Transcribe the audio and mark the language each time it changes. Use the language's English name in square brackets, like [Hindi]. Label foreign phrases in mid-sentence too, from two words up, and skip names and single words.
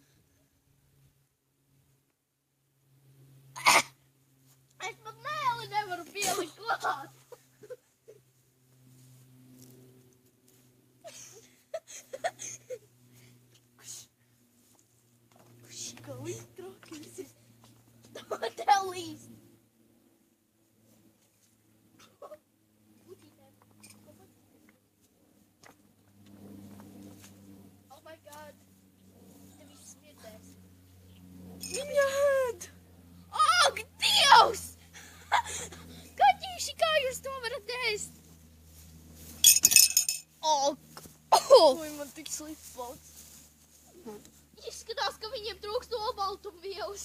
[Latvian] Es pat mēli nevaru pielikt klāt. Kā iztrākīsi. Tev līst. [English] Oh my god. [Latvian] Te viss smirdēs. Viņa ēd. Ak, Dievs! Kaķīši, kā jūs to varat ēst? Ak! Oi, man tik slikts pats. Izskatās, ka viņiem trūkst olbaltumvielas.